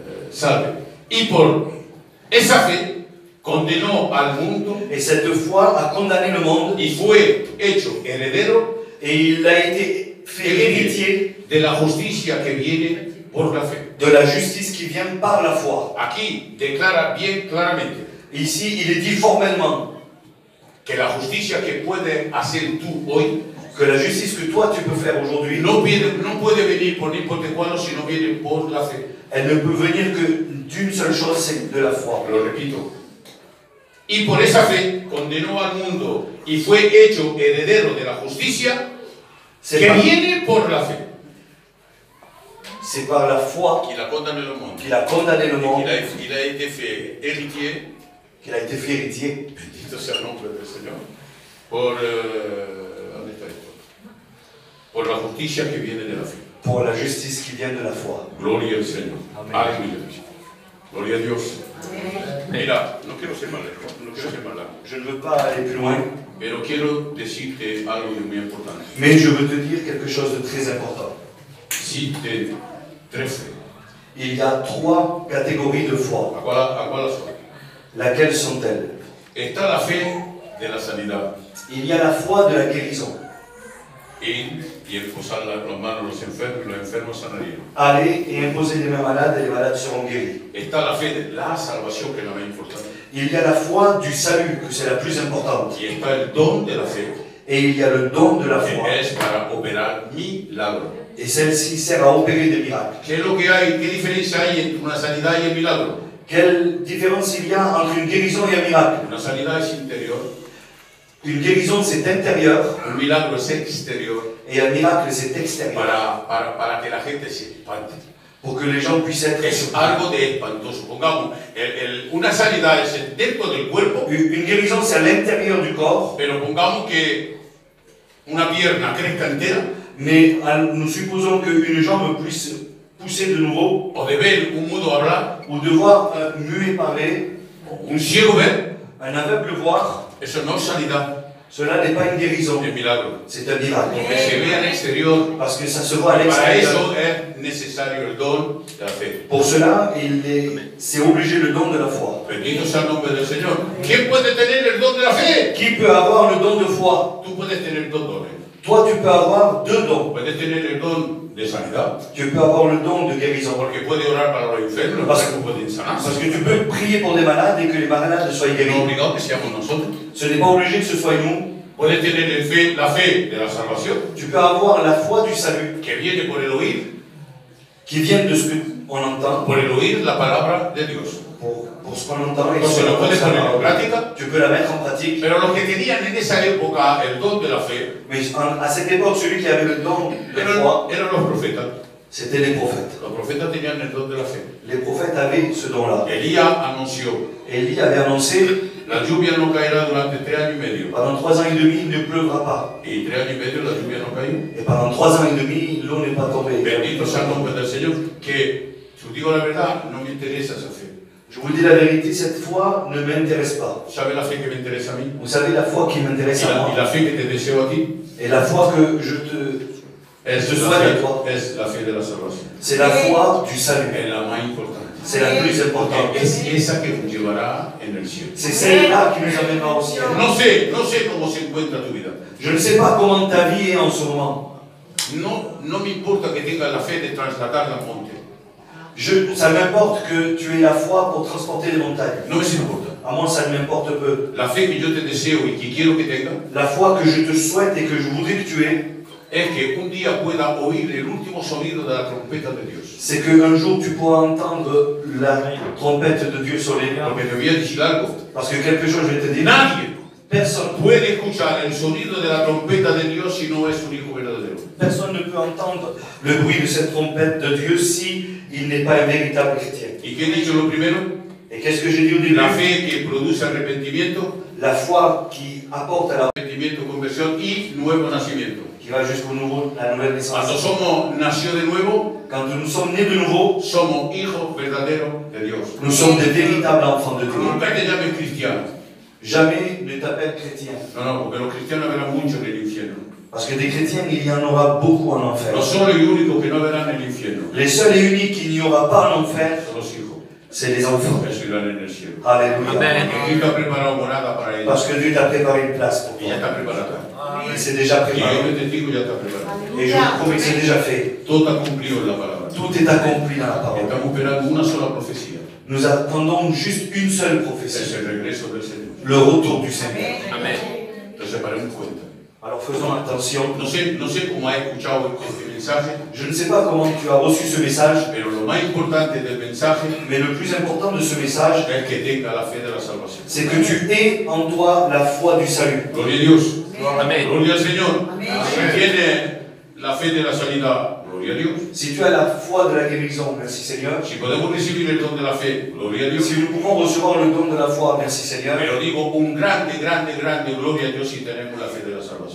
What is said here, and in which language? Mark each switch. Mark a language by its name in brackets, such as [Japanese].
[Spanish] Salve. Y por esa fe condenó al mundo [French] Et cette foi a condamné le monde [Spanish] y fue hecho heredero [French] et il a été fait héritier [Spanish] de la justicia que viene por la fe. [French] de la justice qui vient par la foi. [Spanish] Aquí declara bien claramente [French] Ici, il est dit formellement [Spanish] que la justicia que puedes hacer tú hoy [French] que la justice que toi tu peux faire aujourd'hui, [Spanish] no puede venir por ni cuándo, sino viene por la fe. [French] elle ne peut venir que d'une seule chose, c'est de la foi. [Spanish] Lo repito. Y por esa fe condenó al mundo y fue hecho heredero de la justicia [French] C'est que par, [Spanish] viene por la fe. [French] c'est par la foi Qu'il a condamné le monde. qu'il a condamné le monde, Il a été fait héritier, qu'il a été fait héritier, [Spanish] bendito sea el nombre del Señor, por la justicia que viene de la fe. [French] pour la justice qui vient de la foi. [Spanish] Gloria al Señor. Amén. Aleluya. Gloria a Dios. Mira, no quiero ser más lejos, no quiero ser más largo, [French] Je ne veux pas aller plus loin, [Spanish] pero quiero decirte algo de muy importante. [French] mais je veux te dire quelque chose de très important. [Spanish] Existe tres fe. [French] Il y a 3 catégories de foi. [Spanish] ¿A cuál son? [French] Laquelles sont-elles? [Spanish] Está la fe de la sanidad. [French] Il y a la foi de la guérison. [Spanish] Y posar las manos a los enfermos sanarían. [French] Allez et imposez les mains malades et les malades seront guéris. [Spanish] Está la fe de la salvación, que es la más importante. [French] Il y a la foi du salut, que c'est la plus importante. [Spanish] Y está el don de la fe, [French] Et il y a le don de la [Spanish] que [French] foi. [Spanish] es para operar milagros. [French] Et celle-ci sert à opérer des miracles. [Spanish] ¿Qué es lo que hay? ¿Qué diferencia hay entre una sanidad y el milagro? [French] Quelle différence il y a entre une guérison et un miracle? [Spanish] Una sanidad es interior, [French] Une guérison, c'est intérieur, [Spanish] un milagro es exterior, [French] et un miracle, c'est extérieur. [Spanish] para que la gente se espante. [French] Pour que les gens puissent être [Spanish] Es [French] surpris. [Spanish] algo de espantoso. Pongamos, una sanidad es dentro del cuerpo, [French] Une guérison, c'est à l'intérieur du corps, [Spanish] pero pongamos que una pierna crezca entera, [French] mais nous supposons qu'une jambe puisse pousser de nouveau, [Spanish] o de ver un mudo hablar, [French] ou de voir un muet parler, [Spanish] un ciego ver, [French] un aveugle voir. [Spanish] eso no es sanidad, [French] Cela n'est pas une guérison, [Spanish] es milagro. [French] c'est un miracle. [Spanish] Que se vea al exterior, [French] Parce que ça se voit à [Spanish] para [French] l'extérieur. [Spanish] eso es necesario el don de la fe. [French] Pour cela, c'est obligé le don de la foi. [Spanish] Bendito sea el nombre del Señor. ¿Quién puede tener el don de la fe? [French] Qui peut avoir le don de foi? [Spanish] Tú puedes tener dos dones. [French] Toi, tu peux avoir 2 dons. [Spanish] Puedes tener el don de sanidad, [French] Tu peux avoir le don de guérison. [Spanish] porque puede orar para los enfermos, [French] Parce [Spanish] los pueden sanar. [French] Parce que tu peux prier pour des malades et que les malades soient [Spanish] No [French] guéris. [Spanish] obligado que seamos nosotros. [French] Ce n'est pas obligé que ce soit nous. [Spanish] Puedes tener la fe de la salvación, [French] Tu peux avoir la foi du salut [Spanish] que viene por el oír, [French] qui vient de ce qu'on entend, [Spanish] por el oír la palabra de Dios. [French] pour ce qu'on entend. Et [Spanish] Entonces lo puedes poner en práctica. [French] tu peux la mettre en pratique. [Spanish] Pero los que tenían en esa época el don de la fe [French] Mais à cette époque, celui qui avait le don de foi, [Spanish] eran los profetas. [French] c'était les prophètes. [Spanish] Los profetas tenían el don de la fe. [French] Les prophètes avaient ce don-là. [Spanish] Elías anunció, [French] Élie avait annoncé, [Spanish] la lluvia no caerá durante 3 años y medio. [French] pendant 3 ans et demi, il ne pleuvra pas. [Spanish] Y 3 años y medio la lluvia no cayó. [French] Et pendant 3 ans et demi, l'eau n'est pas tombée. [Spanish] Bendito sea el nombre del Señor, que, si os digo la verdad, no me interesa esa fe. [French] Je vous dis la vérité, cette foi ne m'intéresse pas. [Spanish] ¿Sabe la fe que me interesa a mí? [French] Vous savez, la foi qui m'intéresse à [Spanish] Y [French] moi, [Spanish] la fe que te deseo a ti [French] et la foi que je te [Spanish] es [French] Je [Spanish] la [French] souhaite à toi. [Spanish] fe, es la fe de la salvación. [French] c'est la foi du salut. [Spanish] Es la más importante. [French] C'est la plus importante. [Spanish] Porque es esa que nos llevará en el cielo. [French] C'est celle-là qui nous amènera au ciel. [Spanish] No sé cómo se encuentra tu vida. [French] Je ne sais pas comment ta vie est en ce moment. [Spanish] No me importa que tengas la fe de trasladar la monte. [French] Ça m'importe que tu aies la foi pour transporter les montagnes. [Spanish] No me importa. [French] À moi, ça ne m'importe peu. [Spanish] La fe que yo te deseo y que quiero que tengas [French] La foi que je te souhaite et que je voudrais que tu aies, [Spanish] es que un día pueda oír el último sonido de la trompeta de Dios. [French] c'est qu'un jour tu pourras entendre la trompette de Dieu sur les liens. [Spanish] Porque te voy a decir algo. [French] Parce que quelque chose, je vais te dire, [Spanish] Nadie [French] personne [Spanish] puede escuchar el sonido de la trompeta de Dios si no es un hijo verdadero. [French] Personne ne peut entendre le bruit de cette trompette de Dieu si il n'est pas un véritable chrétien. [Spanish] ¿Y qué he dicho lo primero? [French] Et qu'est-ce que j'ai dit au début? [Spanish] La fe que produce arrepentimiento, [French] La foi qui apporte à [Spanish] conversión y nuevo nacimiento. [French] qui va jusqu'au nouveau, la nouvelle [Spanish] Cuando [French] naissance. [Spanish] somos nacidos de nuevo, [French] Quand nous sommes nés de nouveau, [Spanish] somos hijos verdaderos de Dios. [French] nous sommes des véritables enfants de Dieu. [Spanish] Nunca te llames cristiano. [French] jamais ne t'appelle chrétien. [Spanish] No, no, porque los cristianos verán mucho en el infierno. [French] Parce que des chrétiens, il y en aura beaucoup en enfer. [Spanish] Los solos y únicos que no verán en el infierno [French] Les seuls et uniques qu'il n'y aura pas en enfer, [Spanish] son los hijos. [French] c'est les enfants. [Spanish] Eso irán en el cielo. [French] Alléluia. [Spanish] Porque Cristo ha preparado morada para ellos. [French] Parce que Dieu t'a préparé une place pour [Spanish] Y ya [French] toi. [Spanish] está preparada. [French] Et c'est déjà [Spanish] Y yo [French] préparé. [Spanish] te digo, ya está preparada. [French] Et je vous promets que c'est déjà fait. [Spanish] Todo está cumplido en la palabra. [French] Tout est accompli dans la parole. [Spanish] Estamos esperando una sola profecía. [French] Nous attendons juste une seule [Spanish] Es [French] prophétie. [Spanish] el regreso del Señor. [French] Le retour du Seigneur. [Spanish] Entonces, paremos cuenta. [French] Alors faisons attention. [Spanish] No sé cómo has escuchado este mensaje, [French] Je ne sais pas comment tu as reçu ce message, [Spanish] pero lo más importante del mensaje [French] mais le plus important de ce message, [Spanish] es que tenga la fe de la salvación. [French] c'est que tu aies en toi la foi du salut. [Spanish] Gloria a Dios. Amén. Gloria al Señor. Si tiene la fe de la sanidad, gloria a Dios. [French] Si tu as la foi de la guérison, merci Seigneur. [Spanish] Si podemos recibir el don de la fe, gloria a Dios. [French] Si nous pouvons recevoir le don de la foi, merci Seigneur. [Spanish] Pero digo, un grande gloria a Dios si tenemos la fe de la salvación.